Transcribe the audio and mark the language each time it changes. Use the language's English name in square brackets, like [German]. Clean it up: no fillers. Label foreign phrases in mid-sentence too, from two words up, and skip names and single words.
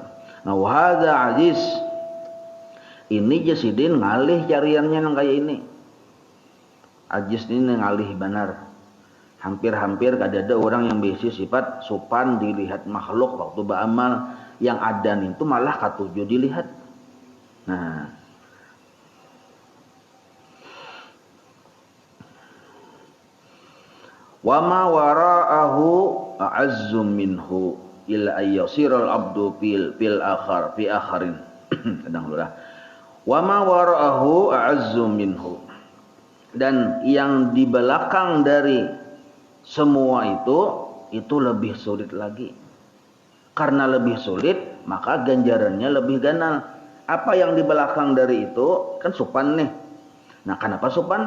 [Banjar] Nah, [Arabic] وهذا عزيز, [Banjar] ini jasidin ngalih cariannya nang kayak ini. Aziz ini ngalih benar. Hampir-hampir kada ada orang yang bisi sifat supan dilihat makhluk waktu beramal, yang ada itu malah katuju dilihat. Nah, [Arabic] وما وراءه أعز منه إلا أن يسر العبد في الآخرين. [Banjar] Kadang lurah. [Arabic] وما وراءه أعز منه, [Banjar] dan yang di belakang dari semua itu lebih sulit lagi. Karena lebih sulit, maka ganjarannya lebih ganal. Apa yang di belakang dari itu kan supan nih. Nah, kenapa supan?